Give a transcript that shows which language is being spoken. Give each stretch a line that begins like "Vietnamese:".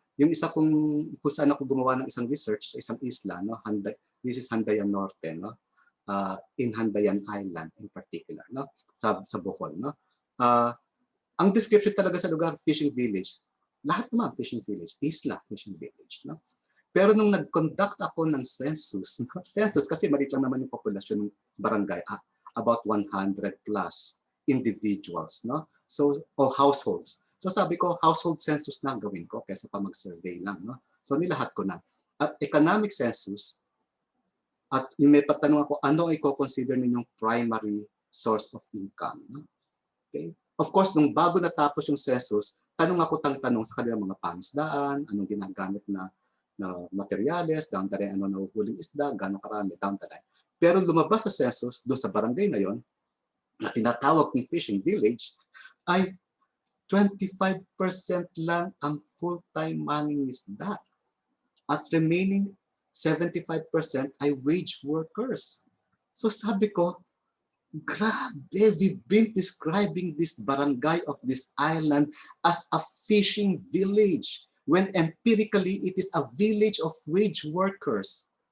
Filipino: Yung isa kung saan ako gumawa ng isang research sa isang isla, no?
English: This is Handayan Norte, no? In Handayan Island in particular, no?
Filipino: Sa Bohol, no? Ang description talaga sa lugar, fishing village. Lahat naman fishing village, isla, fishing village, no? Pero nung nag-conduct ako ng census, no? Census kasi maliit lang naman yung populasyon ng barangay, about 100 plus individuals, no? So, o households. So sabi ko, household census na gawin ko kaysa pa mag-survey lang, no? So nilahat ko na. At economic census, at yung may patanong ako, ano ay i-consider ninyong primary source of income? No? Okay? Of course, nung bago natapos yung census, tanong sa kanilang mga pangisdaan, anong ginagamit na materyales,
English: down the line,
Filipino: ano nahuhuling isda, gano'ng karami, down the line. Pero lumabas sa census, doon sa barangay na yon, na tinatawag ng fishing village, ay 25% lang ang full-time mangingisda. At remaining 75% ay wage workers. So sabi ko, grabe,
English: we've been describing this barangay of this island as a fishing village when empirically it is a village of wage workers.